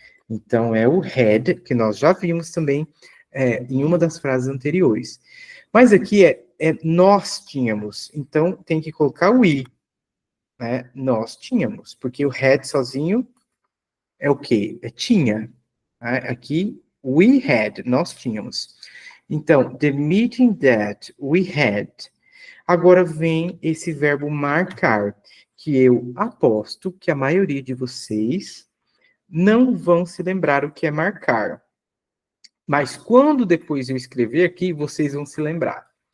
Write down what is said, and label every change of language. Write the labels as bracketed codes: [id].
[pt] Então, é o had, que nós já vimos também em uma das frases anteriores. Mas aqui é nós tínhamos. Então, tem que colocar o we. Né? Nós tínhamos. Porque o had sozinho é o quê? É tinha. Né? Aqui, [en] we had, [pt] nós tínhamos. [en] Então, the meeting that we had. [pt] Agora vem esse verbo marcar, que eu aposto que a maioria de vocês não vão se lembrar o que é marcar. Mas quando depois eu escrever aqui, vocês vão se lembrar.